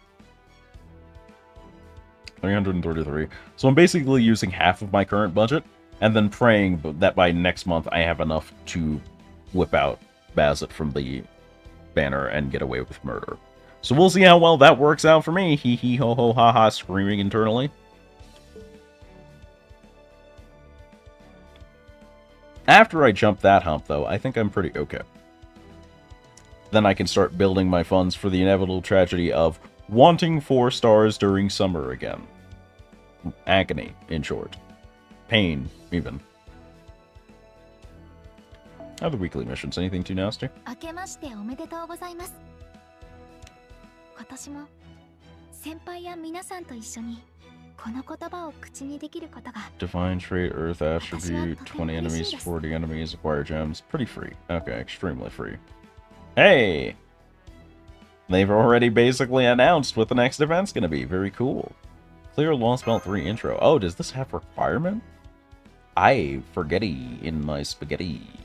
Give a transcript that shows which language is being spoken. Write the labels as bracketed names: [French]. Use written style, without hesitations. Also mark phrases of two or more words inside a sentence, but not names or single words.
[English] 333. So I'm basically using half of my current budget, and then praying that by next month I have enough to whip out Bazet from the banner and get away with murder. So we'll see how well that works out for me. Hee hee ho ho ha ha, screaming internally. After I jump that hump, though, I think I'm pretty okay. Then I can start building my funds for the inevitable tragedy of wanting 4 stars during summer again. Agony, in short. Pain, even. How are the weekly missions? Anything too nasty? [Japanese] 明けましておめでとうございます。今年も先輩や皆さんと一緒にこの言葉を口にできることが [English] Divine trait, Earth attribute, 20 enemies, 40 enemies, acquire gems. Pretty free. Okay, extremely free. Hey! They've already basically announced what the next event's gonna be. Very cool. Clear Lost Belt 3 intro. Oh, does this have requirement? I forgetty in my spaghetti.